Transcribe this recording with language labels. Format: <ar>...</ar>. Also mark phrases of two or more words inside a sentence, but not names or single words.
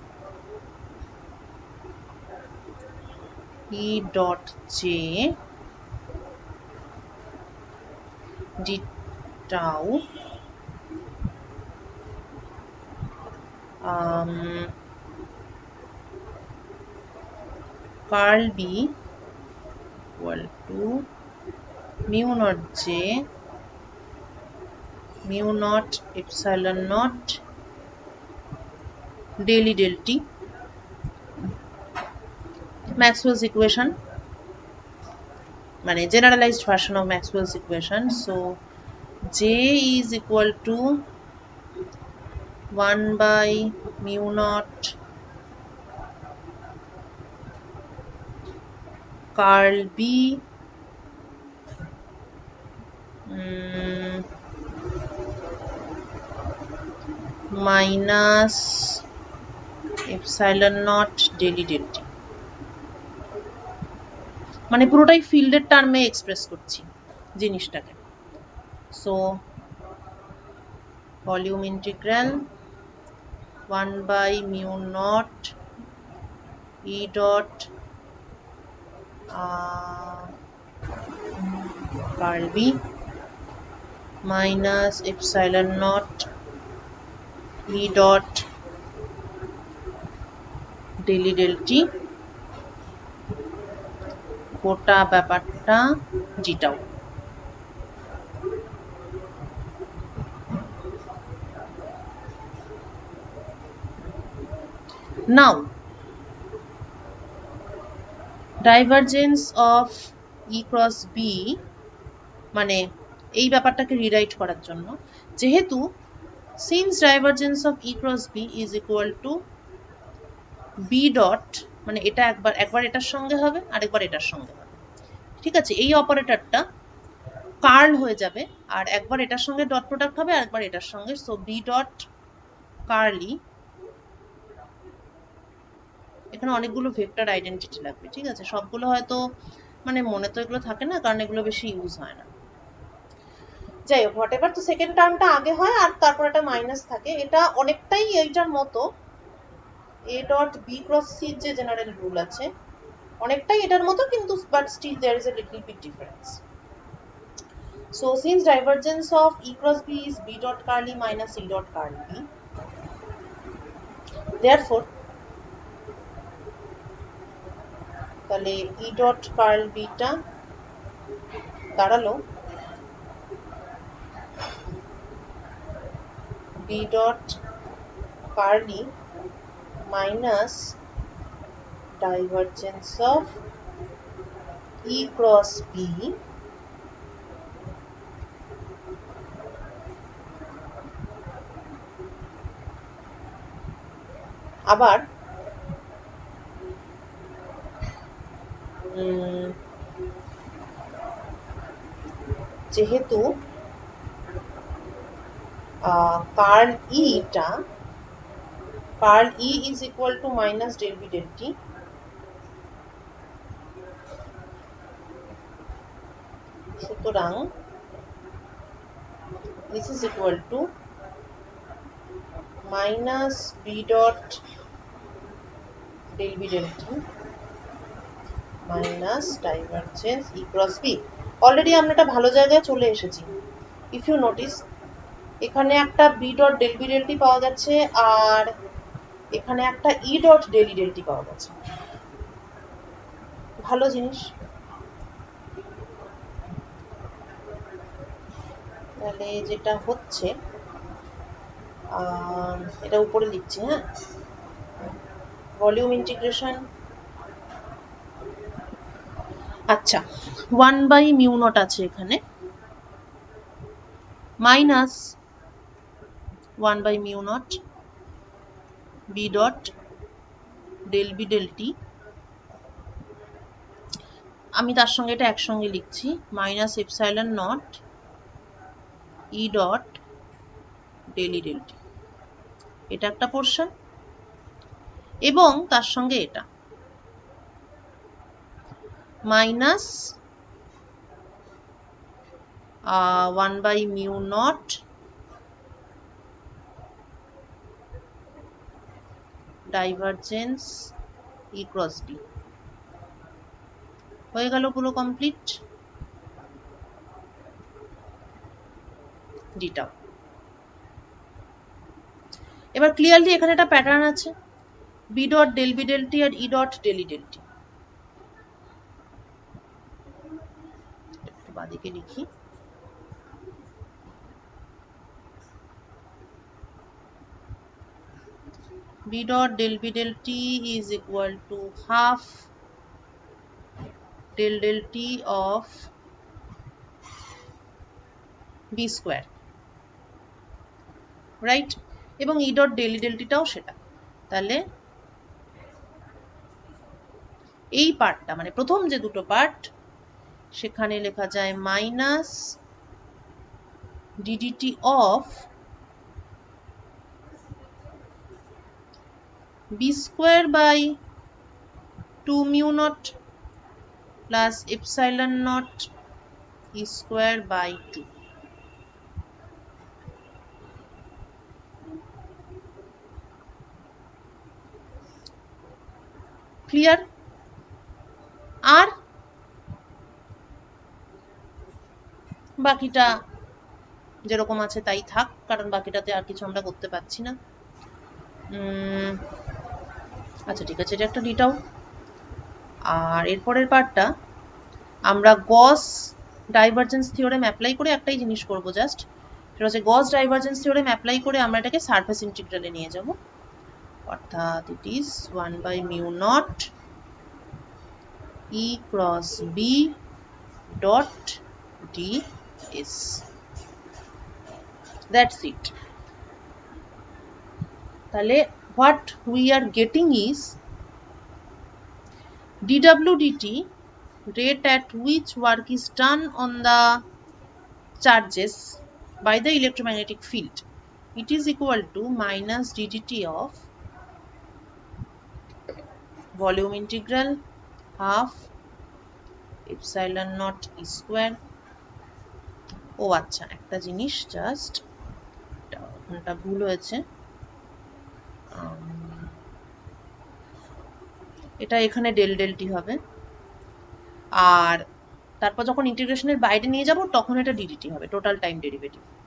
<en>E dot J d tau curl B equal to mu naught J mu naught epsilon naught del E del T, Maxwell's equation, মানে generalized version of Maxwell's equation. So J is equal to 1 by mu naught curl B minus epsilon naught del E del T.</en> <bn>মানে পুরোটাই ফিল্ডের টার্মে এক্সপ্রেস করছি জিনিসটাকে।</bn> <en>So volume integral 1/μ0 E dot curl B minus epsilon naught E dot del E del T</en> <bn>গোটা ব্যাপারটা জিটাও।</bn> <en>Now divergence of E cross B,</en> <bn>মানে এই ব্যাপারটাকে রিরাইট করার জন্য, যেহেতু</bn> <en>since divergence of E cross B is equal to B dot,</en> <bn>মানে এটা একবার এটার সঙ্গে হবে আরেকবার এটার সঙ্গে হবে, ঠিক আছে, এই অপারেটরটা কার্ল হয়ে যাবে আর একবার এটার সঙ্গে</bn> <en>dot product</en> <bn>হবে আর একবার এটার সঙ্গে,</bn> <en>so B dot curly,</en> <bn>এখানে অনেকগুলো</bn> <en>vector identity</en> <bn>লাগবে, ঠিক আছে, সবগুলো হয়তো মানে মনে তো এগুলো থাকে না কারণ এগুলো বেশি ইউজ হয় না। যাই হোক,</bn> <en>what ever,</en> <bn>তো সেকেন্ড টার্মটা আগে হয় আর তারপর একটা মাইনাস থাকে, এটা অনেকটাই এইটার মতো</bn> <en>A dot B cross C</en> <bn>যে জেনারেল রুল আছে অনেকটাই এটার মতো, কিন্তু</bn> <en>but still there is a little bit difference. So since divergence of E cross B is B dot curly minus E dot curly B, therefore তাহলে E dot curl B</en> <bn>টা দাঁড়ালো</bn> <en>B dot curly minus divergence of E cross B</en> <bn>আবার যেহেতু</bn> <en>curl E টা curl E is equal to minus del B del T, সুতরাং this is equal to minus B dot del B del T minus divergence E cross B।</en> <bn>অলরেডি আমরা একটা ভালো জায়গায় চলে এসেছি।</bn> <en>If you notice</en> <bn>এখানে একটা</bn> <en>B dot del B del T</en> <bn>পাওয়া যাচ্ছে আর এখানে একটা</bn> <en>E dot del E del T</en> <bn>পাওয়া যাচ্ছে, ভালো জিনিস। তাহলে যেটা হচ্ছে এটা উপরে লিখছি, হ্যাঁ,</bn> <en>volume integration,</en> <bn>আচ্ছা 1/μ0 আছে এখানে</bn> <en>minus 1/μ0 B dot del B del T,</en> <bn>আমি তার সঙ্গে এটা একসঙ্গে লিখছি</bn> <en>minus epsilon naught E dot del E del T,</en> <bn>এটা একটা পোরশন এবং তার সঙ্গে এটা</bn> <en>minus 1/μ0 divergence E cross B,</en> <bn>হয়ে গেল পুরো কমপ্লিট ডিটাও। এবার ক্লিয়ারলি এখানে একটা প্যাটার্ন আছে</bn> <en>B dot del B del T আর E dot del E del T,</en> <bn>একটু বাদিকে লিখি,</bn> <en>B dot del B del T is equal to half del del T of B square, রাইট, এবং E dot del E del T</en> <bn>টাও সেটা। তাহলে এই পার্টটা মানে প্রথম যে দুটো পার্ট সেখানে লেখা যায়</bn> <en>minus ddt of B square by 2 mu naught plus epsilon naught e square by 2.</en> <bn>ক্লিয়ার? আর বাকিটা যেরকম আছে তাই থাক, কারণ বাকিটাতে আর কিছু আমরা করতে পারছি না। আচ্ছা ঠিক আছে, এটা একটা ডিটাও। আর এরপরের পার্টটা আমরা</bn> <en>Gauss divergence theorem apply</en> <bn>করে একটাই জিনিস করব জাস্ট, সেটা হচ্ছে</bn> <en>Gauss divergence theorem apply</en> <bn>করে আমরা এটাকে সারফেস ইন্টিগ্রালে নিয়ে যাব।</bn> <en>অর্থাৎ it is 1 by mu naught E cross B dot ds. That's it. তাহলে what we are getting is dw dt, rate at which work is done on the charges by the electromagnetic field, it is equal to minus ddt of volume integral half epsilon naught e square.</en> <bn>ও আচ্ছা, একটা জিনিস জাস্ট, এটা ভুল হয়েছে, এটা এখানে</bn> <en>del del T</en> <bn>হবে, আর তারপর যখন ইন্টিগ্রেশনের বাইরে নিয়ে যাব তখন এটা ডিডিটি হবে,</bn> <en>total time derivative.</en>